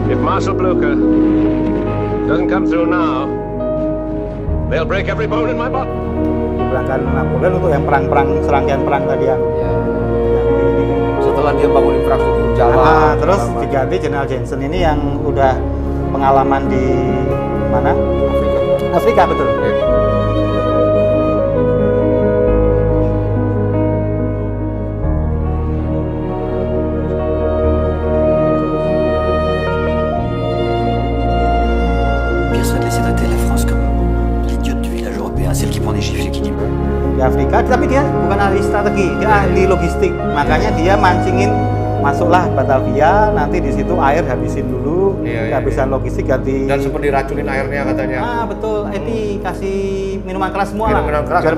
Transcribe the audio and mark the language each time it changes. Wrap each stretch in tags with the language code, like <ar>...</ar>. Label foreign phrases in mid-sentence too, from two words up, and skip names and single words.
<en>Marshal Blucher doesn't come through now, they'll break every bone in my body.</en> <id>Diberangkan Napoleon untuk yang perang-perang serangkaian perang tadi yang setelah dia bangun infrastruktur jalan. Terus diganti Jenderal Jensen ini yang udah pengalaman di mana? Afrika betul.</id> <fr>Personne ne laissait traiter la France comme l'idiote du village européen, celle qui prend des chiffres et qui dit</fr> <id>Di Afrika, tapi dia bukan ahli strategi, dia ahli logistik. Makanya dia mancingin masuklah Batavia, nanti di situ air habisin dulu, kehabisan logistik ganti. Dan sempat diracunin airnya katanya. Betul, ini kasih minuman keras semua lah, minuman keras</id>